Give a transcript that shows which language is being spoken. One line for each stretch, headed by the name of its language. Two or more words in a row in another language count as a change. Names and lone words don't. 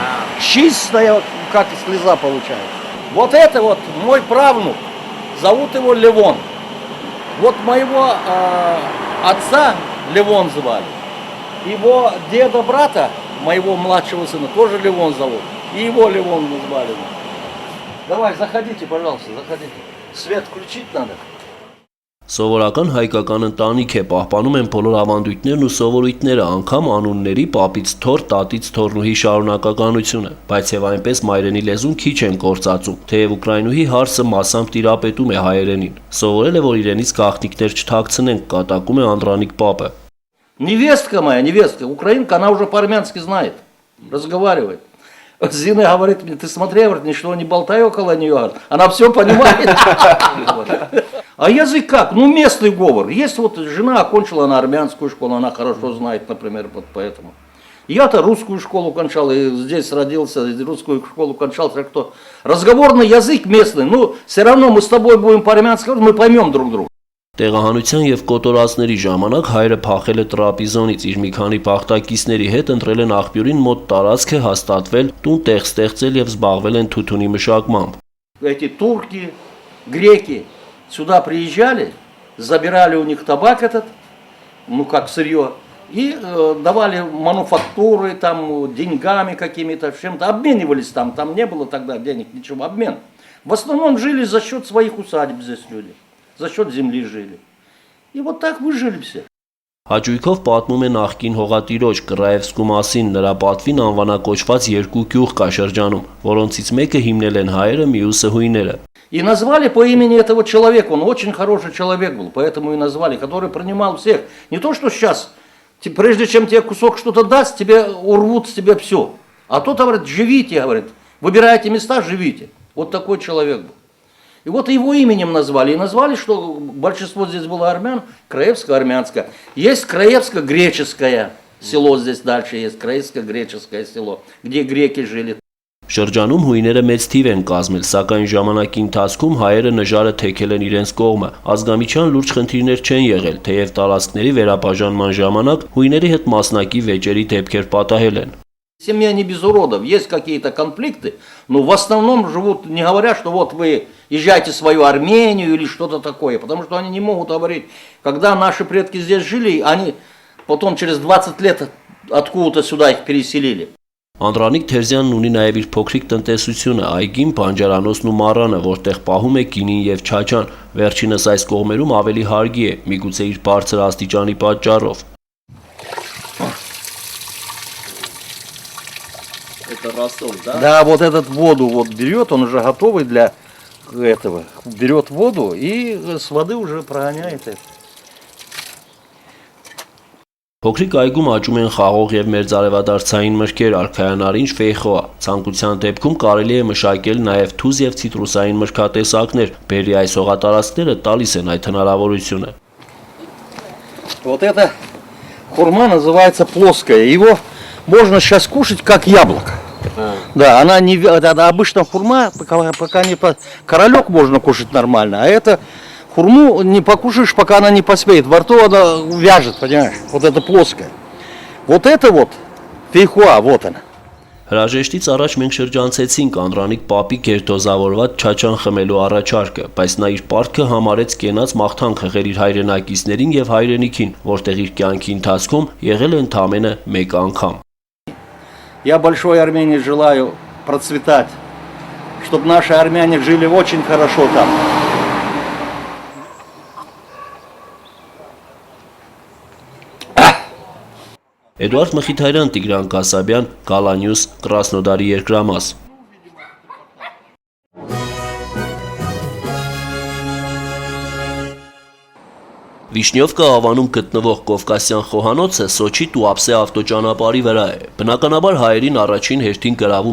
Russian: Чистая, как слеза получается. Вот это вот мой правнук, зовут его Левон. Вот моего отца Левон звали. Его деда-брата, моего младшего сына, тоже Левон зовут. И его Левон назвали. Давай, заходите, пожалуйста, заходите. Свет включить надо.
Armenian: Սովորական հայկական ընտանիք է, պահպանում են բոլոր ավանդույթներն ու սովորույթները, անգամ անունների պապից թոր, տատից թորնուհի շարունակականությունը, բայց եւ այնպես մայրենի լեզուն քիչ են գործածում, թեև ուկրաինուհի հարսը մասամբ տիրապետում է հայերենին։ Սովորել է, որ իրենից գաղտնիքներ չթաքցնեն, կատակում է Անդրանիկ պապը։
Russian: Невестка моя, невестка, украинка, она уже по-армянски знает, разговаривает. Зина говорит мне, ты смотри, говорит, ничего не болтай около нее, она все понимает. А язык как? Ну, местный говор. Есть вот жена окончила на армянскую школу, она хорошо знает, например, вот поэтому. Я-то русскую школу кончал, и здесь родился, русскую школу кончал, так что разговорный язык местный, ну, все равно мы с тобой будем по-армянски говорить, мы поймем друг друга.
Armenian: Տեղահանության եւ կոտորածների ժամանակ հայրը փախել է Տրապիզոնից, իր մի քանի փախտակիցների հետ ընտրել են աղբյուրին մոտ տարածք է հաստատվել, տուն տեղ ստեղծել եւ զբաղվել են թութունի մշակմամբ։
Russian: Эти турки, греки сюда приезжали, забирали у них табак этот, ну как сырье, и давали мануфактуры, там, деньгами какими-то, чем-то, обменивались там не было тогда денег, ничего, обмен. В основном жили за счет своих усадеб здесь люди. За счет земли жили. И вот так выжили все.
Armenian: Հաճույքով պատմում է նախկին հողատիրոջ Կրաևսկու մասին, նրա պատվին անվանակոչված երկու գյուղ կա շրջանում, որոնցից մեկը հիմնել են հայերը, մյուսը հույները։
Russian: И назвали по имени этого человека, он очень хороший человек был, поэтому и назвали, который принимал всех. Не то, что сейчас, прежде чем тебе кусок что-то даст, тебе урвут с тебя все. А тот говорит, живите, говорит, выбирайте места, живите. Вот такой человек был. И вот его именем назвали. И назвали, что большинство здесь было армян, краевско-армянское. Есть краевско-греческое село здесь дальше, есть краевско-греческое село, где греки жили.
Armenian: Շրջանում հույները մեծ թիվ են կազմել, սակայն ժամանակի ընթացքում հայերը նժարը թեքել են իրենց կողմը։ Ազգամիչյան лурջ խնդիրներ չեն եղել, թեև տարածքների վերաբաժանման ժամանակ հույների հետ մասնակի վեճերի դեպքեր պատահել են։
Russian: Семья не без уродов, есть какие-то конфликты, но в основном живут, не говорят, что вот вы езжайте в свою Армению или что-то такое, потому что они не могут говорить, когда наши предки здесь жили, они потом через 20 лет откуда-то сюда их переселили.
Armenian: Անդրանիկ Թերզյանն ունի նաև իր փոքրիկ տնտեսությունը, այգին, բանջարանոցն ու մառանը, որտեղ պահում է գինին եւ չաչան։ Վերջինս այս կողմերում ավելի հարգի է, միգուցե իր բարձր աստիճանի պատճառով։
Russian: Это рассол, да? Да, вот этот воду вот берет, он уже готовый для этого. Берет воду и с воды уже прогоняет это.
Armenian: Փոքրիկ այգում աճում են խաղող եւ մերձարևադարձային մրգեր, արքայանարինջ ֆեյխոա։ Ցանկության դեպքում կարելի է մշակել նաեւ թուզ եւ ցիտրուսային մրգատեսակներ։ Բերի այս հողատարածքները տալիս են այդ հնարավորությունը։
Russian: Вот эта хурма называется плоская. Его можно сейчас кушать как яблоко. Да, она не это обычно хурма, пока не королек можно кушать нормально, а это хурму не покушаешь, пока она не поспеет. Во рту она вяжет, понимаешь? Вот это плоское. Вот это вот фейхуа, вот она.
Armenian: Հրաժեշտից առաջ մենք շրջանցեցինք Անդրանիկ Պապի գերդոզավորված չաչան խմելու առաջարկը, բայց նա իր պարտքը համարեց կենաց մաղթանք հղել իր հայրենակիցներին եւ հայրենիքին, որտեղ իր կյանքի ընթացքում եղել է ընդամենը մեկ անգամ։
Russian: Я большой Армении желаю процветать, чтобы наши армяне жили очень хорошо там.
Armenian: Էդուարդ Մխիթարյան, Տիգրան Կասաբյան, Գալանյուս, Կրասնոդարի երկրամաս։ Վիշնյովկա ավանում գտնվող Կովկասյան խոհանոցը Սոչի Տուապսե ավտոճանապարհի վրա է։ Բնականաբար հայերին առաջին հերթին գրավում